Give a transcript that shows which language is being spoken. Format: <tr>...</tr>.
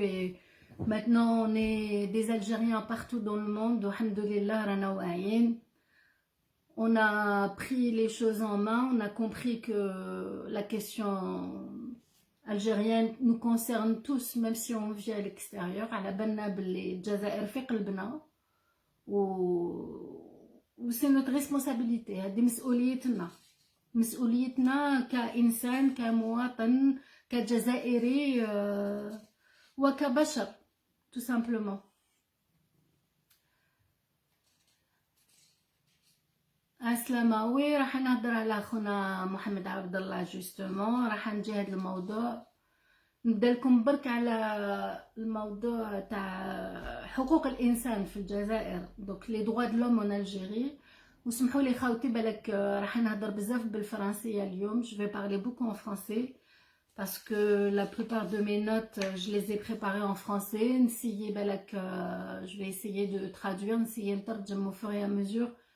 <fr>Et maintenant on est des Algériens partout dans le monde. Alhamdoulilah,</fr> <ar>rana wa'ayin.</ar> <fr>On a pris les choses en main, on a compris que la question algérienne nous concerne tous, même si on vit à l'extérieur.</fr> <ar>على بالنا باللي الجزائر في قلبنا و</ar> <fr>c'est notre responsabilité.</fr> <ar>هذه مسؤوليتنا. مسؤوليتنا كإنسان كمواطن كجزائري وكبشر</ar> <fr>tout simplement.</fr> <ar>عسلامة. وي راح نهضر على خونا محمد عبد الله جوستومون، راح نجي هذا الموضوع. نبدا لكم برك على الموضوع تاع حقوق الانسان في الجزائر، دوك لي</ar> <fr>droits de l'homme en Algérie.</fr> <ar>وسمحوا لي خاوتي بالك راح نهضر بزاف بالفرنسيه اليوم.</ar> <fr>Je vais parler beaucoup en français parce que la plupart de mes notes je les ai préparées en français.</fr> <ar>نسيي بالك</ar> <fr>je vais essayer de traduire،</fr> <ar>نسيي نترجم</ar> <fr>au fur et à mesure.</fr>